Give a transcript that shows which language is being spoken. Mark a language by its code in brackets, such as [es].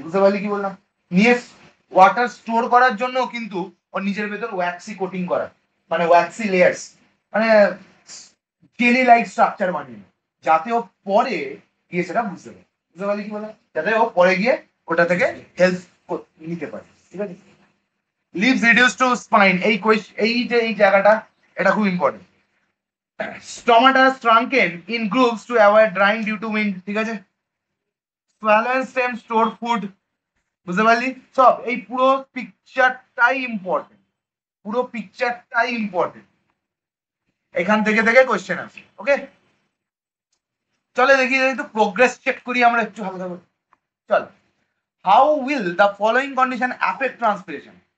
[bn] বুঝতে পারলি কি বললাম, নিয়ে ওয়াটার স্টোর করার জন্য কিন্তু ওর নিজের ভেতর ওয়্যাক্সি কোটিং করা, মানে ওয়্যাক্সি লেয়ার্স, মানে জেলি লাইক স্ট্রাকচার বানিয়ে, যাতে ও পরে গিয়ে সেটা বুঝতে পারে। বুঝতে পারলি কি বললাম, যাতে ও পরে গিয়ে ওটা থেকে হেল্প নিতে পারে। ঠিক আছে, লিভস রিডিউস টু স্পাইন, এই যে এই জায়গাটা, এটা খুব important. [en] Stomata shrunken in groups to avoid drying due to wind। [bn] ঠিক আছে, [en] swallow and stem store food। [bn] বুঝতে পারলি, সব এই পুরো পিকচারটাই ইম্পর্টেন্ট, পুরো পিকচারটাই ইম্পর্টেন্ট, এখান থেকে থেকে কোশ্চেন আসে। ওকে, চলে দেখি একটু প্রোগ্রেস চেক করি আমরা একটু হালকা করে। [en] চল, how will the following condition affect transpiration.